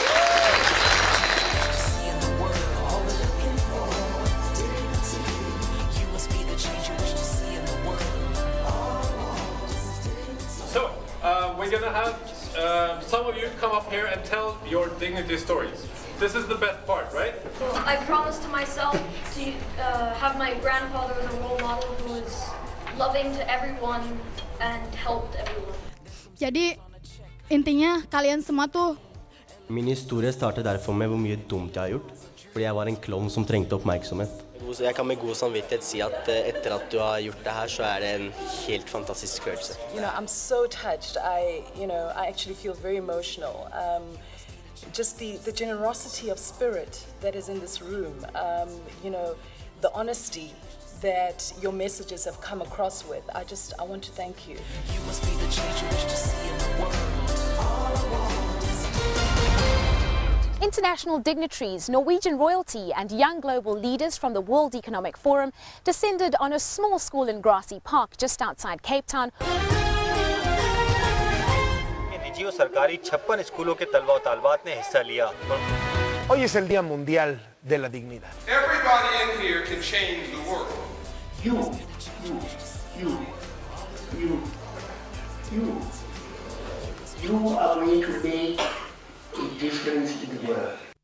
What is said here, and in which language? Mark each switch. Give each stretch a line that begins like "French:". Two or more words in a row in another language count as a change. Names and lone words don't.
English: We're gonna have some of you come up here and tell your dignity stories. This is the best part, right? I promised to myself to have my grandfather as a role model who was loving to everyone and helped everyone.
Indonesian: Jadi intinya kalian semua tuh.
Norwegian: Min historie startet derfor med hvor mye dumt jeg har gjort, fordi jeg var en klovn som trengte oppmerksomhet. Jeg kan med god samvittighet si at etter at du har gjort det her, så det en helt fantastisk følelse.
English: You know, I'm so touched. I actually feel very emotional. Just the generosity of spirit that is in this room. The honesty that your messages have come across with. I want to thank you. You must be the change you wish to see in the world. International dignitaries, Norwegian royalty and young global leaders from the World Economic Forum descended on a small school in Grassy Park just outside Cape Town.
Urdu: نجی اور سرکاری 56 اسکولوں کے طلبہ اور طالبات نے حصہ لیا.
Spanish: Hoy es el Día Mundial de la Dignidad.
English: Everybody in here can change the world. You are going to make a difference in the world.